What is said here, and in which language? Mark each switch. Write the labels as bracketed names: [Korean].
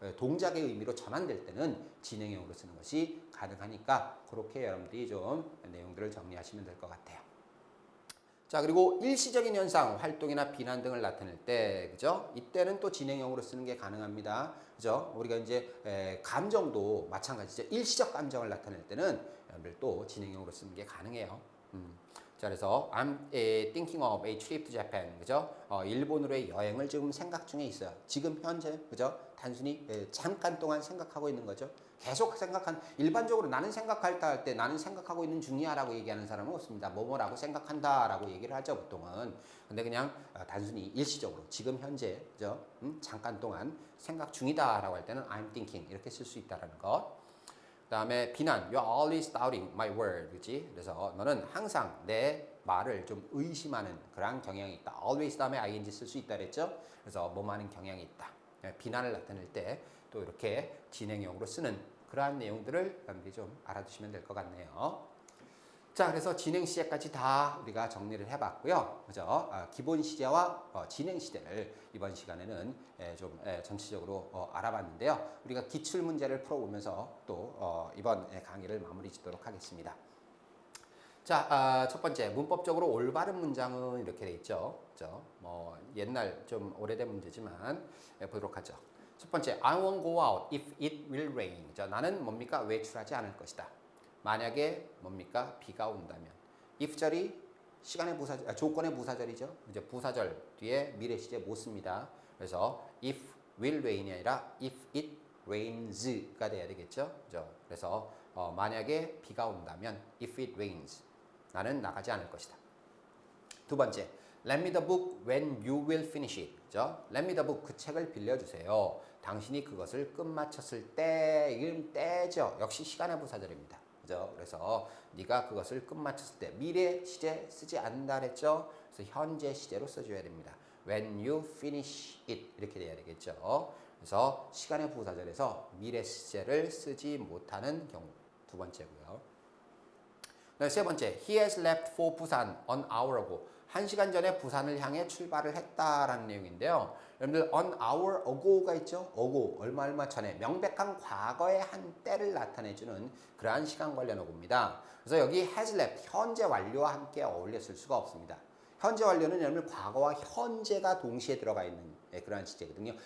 [Korean] 동작의 의미로 전환될 때는 진행형으로 쓰는 것이 가능하니까 그렇게 여러분들이 좀 내용들을 정리하시면 될 것 같아요. 자, 그리고 일시적인 현상, 활동이나 비난 등을 나타낼 때, 그죠? 이때는 또 진행형으로 쓰는 게 가능합니다. 그죠? 우리가 이제 감정도 마찬가지죠. 일시적 감정을 나타낼 때는 여러분들 또 진행형으로 쓰는 게 가능해요. 자, 그래서 [English] I'm thinking of a trip to Japan. [Korean] 그죠? 일본으로의 여행을 지금 생각 중에 있어요. 지금 현재, 그죠? 단순히 잠깐 동안 생각하고 있는 거죠. 계속 일반적으로 나는 생각할 때 나는 생각하고 있는 중이야라고 얘기하는 사람은 없습니다. 뭐뭐라고 생각한다라고 얘기를 하죠, 보통은. 근데 그냥 단순히 일시적으로 지금 현재, 그죠? 잠깐 동안 생각 중이다라고 할 때는 [English] I'm thinking [Korean] 이렇게 쓸 수 있다라는 것. 그다음에 비난, [English] you're always doubting my word, [Korean] 그렇지? 그래서 너는 항상 내 말을 좀 의심하는 그런 경향이 있다. always 다음에 ing 쓸 수 있다 그랬죠? 그래서 뭐하는 경향이 있다. 비난을 나타낼 때 또 이렇게 진행형으로 쓰는 그러한 내용들을 여러분들이 좀 알아두시면 될 것 같네요. 자, 그래서 진행 시제까지 다 우리가 정리를 해봤고요. 그죠? 기본 시제와 진행 시제를 이번 시간에는 좀 전체적으로 알아봤는데요. 우리가 기출 문제를 풀어보면서 또 이번 강의를 마무리 짓도록 하겠습니다. 자, 첫 번째 문법적으로 올바른 문장은 이렇게 돼 있죠. 그죠? 뭐 옛날 좀 오래된 문제지만 보도록 하죠. 첫 번째, [English] I won't go out if it will rain. [Korean] 그죠? 나는 뭡니까? 외출하지 않을 것이다. 만약에 뭡니까? 비가 온다면. if절이 시간의 부사절, 조건의 부사절이죠. 이제 부사절 뒤에 미래 시제 못 씁니다. 그래서 if will rain이 아니라 [English] if it rains [Korean] 가 돼야 되겠죠. 그죠? 그래서 만약에 비가 온다면 [English] if it rains [Korean] 나는 나가지 않을 것이다. 두 번째, [English] Lend me the book when you will finish it. [Korean] 그죠? [English] Lend me the book, [Korean] 그 책을 빌려주세요. 당신이 그것을 끝마쳤을 때, 이건 때죠. 역시 시간의 부사절입니다. 그죠? 그래서 네가 그것을 끝마쳤을 때 미래 시제 쓰지 않는다 그랬죠? 그래서 현재 시제로 써줘야 됩니다. [English] When you finish it [Korean] 이렇게 돼야 되겠죠. 그래서 시간의 부사절에서 미래 시제를 쓰지 못하는 경우 두 번째고요. 세 번째, [English] he has left for Busan an hour ago. [Korean] 1시간 전에 부산을 향해 출발을 했다라는 내용인데요. 여러분들 an hour ago가 있죠? ago, 얼마 전에 명백한 과거의 한 때를 나타내주는 그러한 시간 관련 어구입니다. 그래서 여기 has left, 현재 완료와 함께 어울려 쓸 수가 없습니다. 현재 완료는 여러분 과거와 현재가 동시에 들어가 있는 그러한 시제거든요.